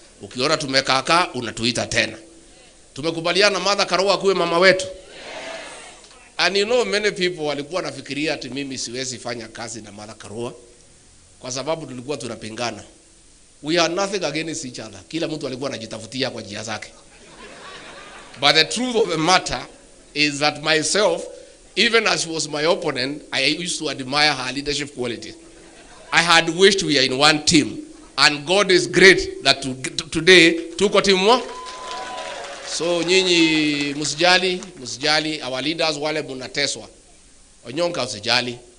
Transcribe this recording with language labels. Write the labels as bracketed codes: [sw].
[sw] Ukiona tumekaakaa, unatuita tena. Tumekubaliana Mother Karua kuwe mama wetu. Yes. [en] And you know many people [sw] walikuwa nafikiria ati mimi siwezi fanya kazi na Mother Karua kwa sababu tulikuwa tunapingana. [en] We are nothing against each other. [sw] Kila mtu alikuwa anajitafutia kwa njia zake. [en] But the truth of the matter is that myself, even as she was my opponent, I used to admire her leadership qualities. I had wished we are in one team. And God is great that today [sw] tuko timu moja. So nyinyi msijali [en] our leaders [sw] wale mnateswa. Onyonka usijali.